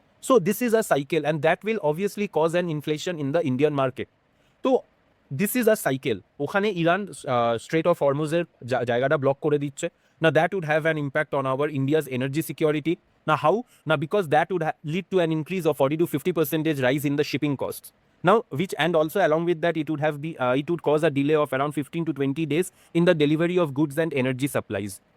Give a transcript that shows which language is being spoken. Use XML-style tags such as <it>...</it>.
<en>So this is a cycle and that will obviously cause an inflation in the Indian market. So this is a cycle.</en> <bn>ওখানে Iran strait of হরমুজের জায়গাটা block করে দিচ্ছে।</bn> <en>Now that would have an impact on our India's energy security. Now how? Now because that would lead to an increase of 40 to 50% rise in the shipping costs. Now which, and also along with that it would cause a delay of around 15 to 20 days in the delivery of goods and energy supplies.</en>